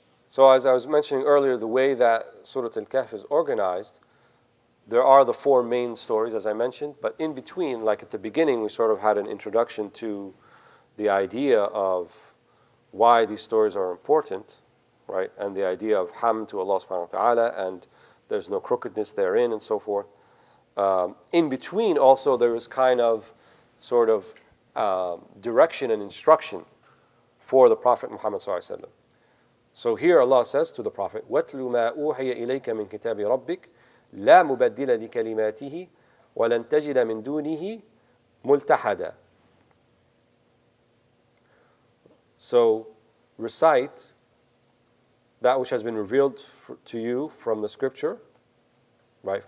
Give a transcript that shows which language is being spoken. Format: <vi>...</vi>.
<en>So as I was mentioning earlier, the way that Surah Al-Kahf is organized, there are the four main stories, as I mentioned, but in between, like at the beginning, we sort of had an introduction to the idea of why these stories are important, right? And the idea of hamd to Allah subhanahu wa ta'ala, and there's no crookedness therein, and so forth. In between, also, there is kind of sort of direction and instruction for the Prophet Muhammad sallallahu alaihi wasallam. So here Allah says to the Prophet,</en> <ar>وَاتْلُ مَا أُوحِيَ إِلَيْكَ مِنْ كِتَابِ رَبِّكَ لَا مُبَدِّلَ لِكَلِمَاتِهِ وَلَنْ تَجِدَ مِنْ دُونِهِ مُلْتَحَدًا.</ar> <en>So recite that which has been revealed to you from the scripture, right?</en>